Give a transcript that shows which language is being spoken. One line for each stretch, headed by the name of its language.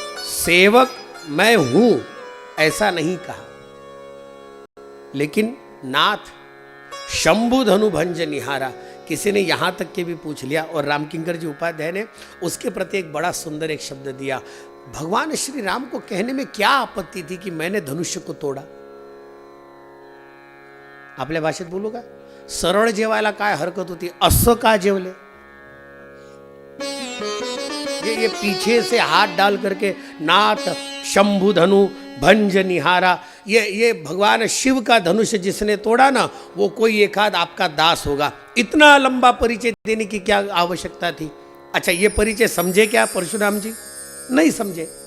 Hindi: सेवक मैं हूं ऐसा नहीं कहा, लेकिन नाथ शंभु धनु भंज निहारा, किसी ने यहां तक के भी पूछ लिया, और रामकिंकर जी उपाध्याय ने उसके प्रति एक बड़ा सुंदर एक शब्द दिया। भगवान श्री राम को कहने में क्या आपत्ति थी कि मैंने धनुष्य को तोडा?
Marathi: आपल्या भाषेत बोलू का, सरळ जेवायला काय हरकत होती, असं का जेवले?
Hindi: ये पीछे से हाथ डाल करके नाथ शंभु धनु भंज निहारा, ये भगवान शिव का धनुष जिसने तोड़ा ना, वो कोई एक आध आपका दास होगा। इतना लंबा परिचय देने की क्या आवश्यकता थी? अच्छा, ये परिचय समझे क्या परशुराम जी? नहीं समझे।